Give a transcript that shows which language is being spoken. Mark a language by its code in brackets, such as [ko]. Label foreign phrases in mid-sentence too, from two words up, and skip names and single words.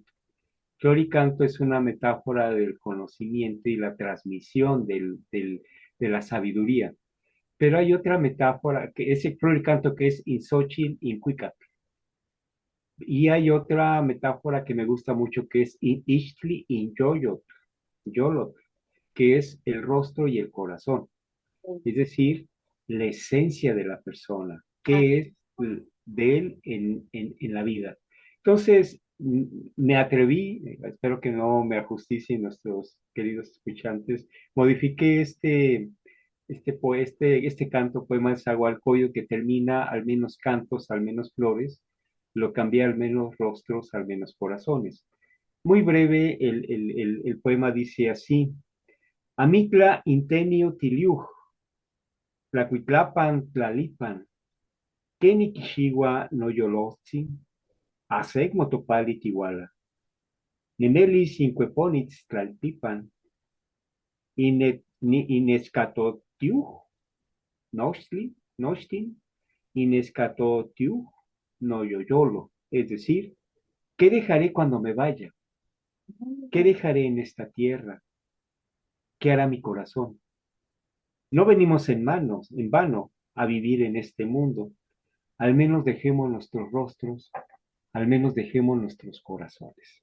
[es] Flor y canto es una metáfora del conocimiento y la transmisión de la sabiduría. Pero hay otra metáfora, que es el flor y canto, que es [nah] in Xochitl, in Cuicatl. [es] Y hay otra metáfora que me gusta mucho, que es [nah] in Ixtli, in Yolotl, [es] que es el rostro y el corazón. Es decir, la esencia de la persona, qué es de él en la vida. Entonces, me atreví, espero que no me ajusticien nuestros queridos escuchantes, modifiqué este canto, poema de Zagualcoyo, que termina al menos cantos, al menos flores, lo cambié al menos rostros, al menos corazones. Muy breve, el poema dice así: [nah] Amitla intenio tiliuj, Tlacuitlapan, Tlalipan, Keniquixigua, Noyolotzi, Asec Motopali, Tihuala, Nenelis, Incueponitz, Tlaltipan, Inescatotiuj, Nochtli, Nochtin, Inescatotiuj, Noyoyolo. [es] Es decir, ¿qué dejaré cuando me vaya? ¿Qué dejaré en esta tierra? ¿Qué hará mi corazón? No venimos en vano, a vivir en este mundo. Al menos dejemos nuestros rostros, al menos dejemos nuestros corazones.